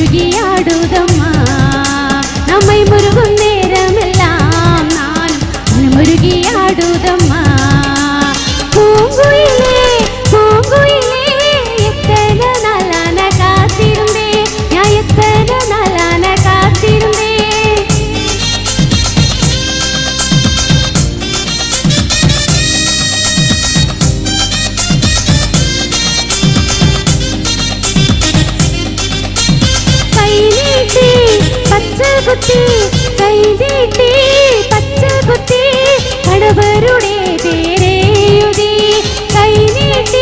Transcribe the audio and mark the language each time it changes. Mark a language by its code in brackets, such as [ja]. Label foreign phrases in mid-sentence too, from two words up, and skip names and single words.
[ta] முருகியாடுதம்மா நம்மை முருகும் நேரமெல்லாம் நானும் முருகியாடுதம்மா பூங்குயிலே பூங்குயிலே எத்தனை நாளான காத்திருந்தேன் நான் எத்தனை நாளான காத்திருந்தேன் [ml] പച്ചകുത്തി കൈ നീട്ടി പച്ചകുത്തി കടവരുടെ പേരെഴുതി കൈ നീട്ടി